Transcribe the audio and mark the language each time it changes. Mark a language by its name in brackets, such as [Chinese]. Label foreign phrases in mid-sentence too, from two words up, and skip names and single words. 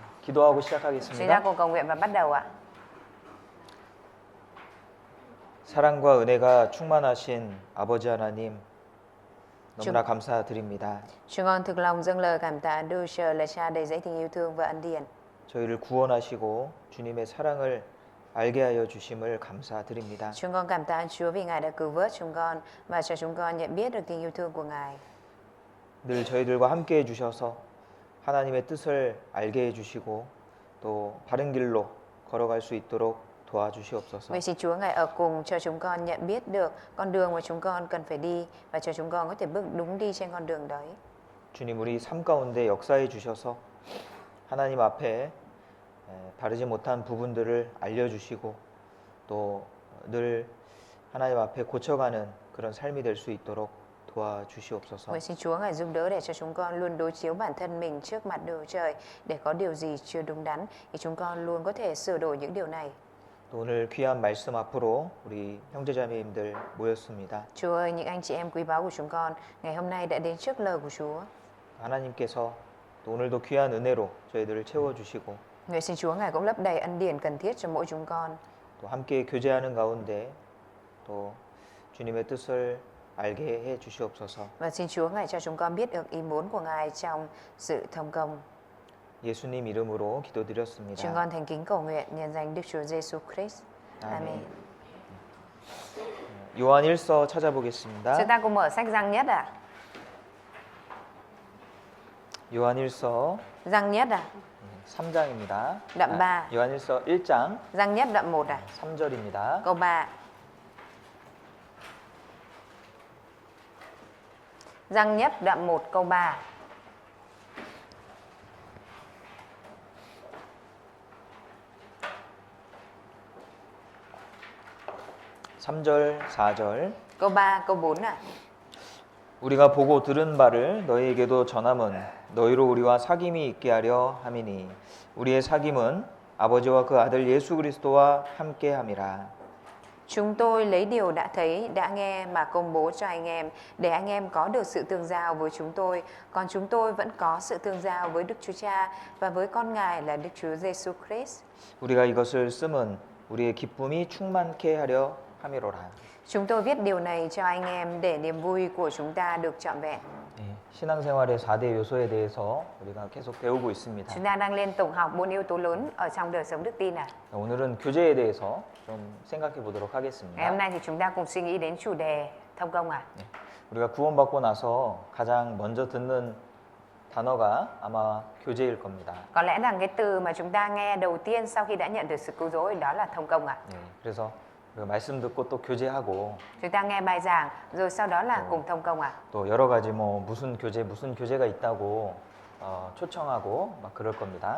[Korean] 기도하고 [Vietnamese] Chúng ta [Korean] 시작하겠습니다. [Vietnamese] cùng cầu nguyện và bắt đầu ạ. [Korean] 사랑과 은혜가 충만하신 아버지 하나님, 너무나 감사드립니다. [Vietnamese] Chúng con thực lòng dâng lời cảm tạ Đức Trời là Cha đầy dẫy tình yêu thương và ân điển. [Korean] 저희를 구원하시고 주님의 사랑을 알게 하여 주심을 감사드립니다. [Vietnamese] Chúng con cảm tạ Chúa vì Ngài đã cứu vớt chúng con và cho chúng con nhận biết được tình yêu thương của Ngài. [Korean] 늘 저희들과 함께 해주셔서 하나님의 뜻을 알게 해주시고 또 바른 길로 걸어갈 수 있도록 도와주시옵소서. [Vietnamese] Vậy xin Chúa Ngài ở cùng cho chúng con nhận biết được con đường mà chúng con cần phải đi và cho chúng con có thể bước đúng đi trên con đường đấy. [Korean] 주님, 우리 삶 가운데 역사해 주셔서 하나님 앞에 바르지 못한 부분들을 알려주시고 또 늘 하나님 앞에 고쳐가는 그런 삶이 될 수 있도록 도와주시옵소서. [Vietnamese] Vậy xin Chúa Ngài giúp đỡ để cho chúng con luôn đối chiếu bản thân mình trước mặt Đức Trời, để có điều gì chưa đúng đắn thì chúng con luôn có thể sửa đổi những điều này. [Korean] 또 오늘 귀한 말씀 앞으로 우리 형제자매님들 모였습니다. [Vietnamese] Chúa ơi, những anh chị em quý báu của chúng con ngày hôm nay đã đến trước lời của Chúa. [Korean] 하나님께서 또 오늘도 귀한 은혜로 저희들을 채워주시고 [Vietnamese] Nguyện xin Chúa Ngài cũng lấp đầy ân điển cần thiết cho mỗi chúng con. [Korean] 또 함께 교제하는 가운데 또 주님의 뜻을 알게 해 주시옵소서. [Vietnamese] Và xin Chúa Ngài cho chúng con biết được ý muốn của Ngài trong sự thông công. [Korean] 예수님 이름으로 기도드렸습니다. [Vietnamese] Chúng con thành kính cầu nguyện nhân danh Đức Chúa Giêsu Christ. Amen. [Korean] 요한 1서 찾아보겠습니다. [Vietnamese] Chúng ta cùng mở sách Giăng Nhất ạ. [Korean] 요한 1서 [Vietnamese] Giăng Nhất ạ. [Korean] 3장입니다. [Vietnamese] Đoạn 3. [Korean] 요한 1서 1장 [Vietnamese] Giăng Nhất đoạn 1 ạ. [Korean] 3절입니다. [Vietnamese] Câu 3. Giăng Nhất đoạn 1 câu 3. [Korean] 3절, 4절. [Vietnamese] Câu 3, câu 4 ạ. [Korean] 우리가 보고 들은 바를 너희에게도 전함은 너희로 우리와 사귐이 있게 하려 함이니 우리의 사귐은 아버지와 그 아들 예수 그리스도와 함께 함이라. [Vietnamese] Chúng tôi lấy điều đã thấy, đã nghe mà công bố cho anh em, để anh em có được sự tương giao với chúng tôi. Còn chúng tôi vẫn có sự tương giao với Đức Chúa Cha và với con Ngài là Đức Chúa Giêsu Christ. [Korean] 우리가 이것을 쓰면 우리의 기쁨이 충만케 하려 함이로라. [Vietnamese] Chúng tôi viết điều này cho anh em để niềm vui của chúng ta được trọn vẹn. [Korean] 신앙생활의 4대 요소에 대해서 우리가 계속 배우고 있습니다. [Vietnamese] Chúng ta đang liên tục học 4 yếu tố lớn ở trong đời sống đức tin ạ. [Korean] 오늘은 교제에 대해서 좀 생각해 보도록 [Vietnamese] Ngày [Korean] 하겠습니다. [Vietnamese] hôm nay thì chúng ta cùng suy nghĩ đến chủ đề thông công ạ. [Korean] 우리가 구원받고 나서 가장 먼저 듣는 단어가 아마 교제일 겁니다. [Vietnamese] Có lẽ rằng cái từ mà chúng ta nghe đầu tiên sau khi đã nhận được sự cứu rỗi đó là thông công ạ. [Korean] 그래서 그 말씀 듣고 또 교제하고 [Vietnamese] Chúng ta nghe bài giảng rồi sau đó là cùng thông công ạ. [Korean] 또 여러 가지 뭐 무슨 교제가 있다고 초청하고 막 그럴 겁니다.